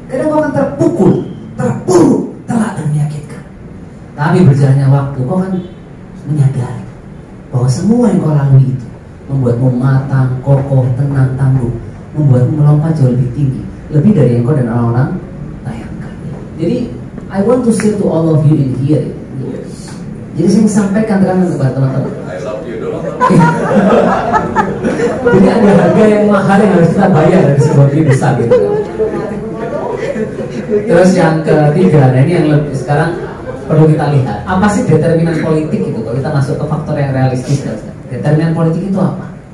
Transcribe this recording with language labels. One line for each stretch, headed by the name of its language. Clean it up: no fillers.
Indonesian: Kadang kau akan terpukul, terpuruk, telak dan menyakitkan. Tapi berjalannya waktu, kau akan menyadari bahwa semua yang kau lalui itu membuatmu matang, kokoh, tenang, tangguh, membuatmu melompat jauh lebih tinggi, lebih dari yang kau dan orang-orang bayangkan.
English: Jadi, I want to say to all of you in here.
Indonesian: Jadi saya sampaikan kepada teman-teman.
English: I love you dong.
Indonesian: Jadi ada harga yang mahal yang harus kita bayar dari sebuah diri besar gitu. Terus yang ketiga, nah ini yang lebih sekarang perlu kita lihat. Apa sih determinan politik itu? Kalau kita masuk ke faktor yang realistis, determinan politik itu apa?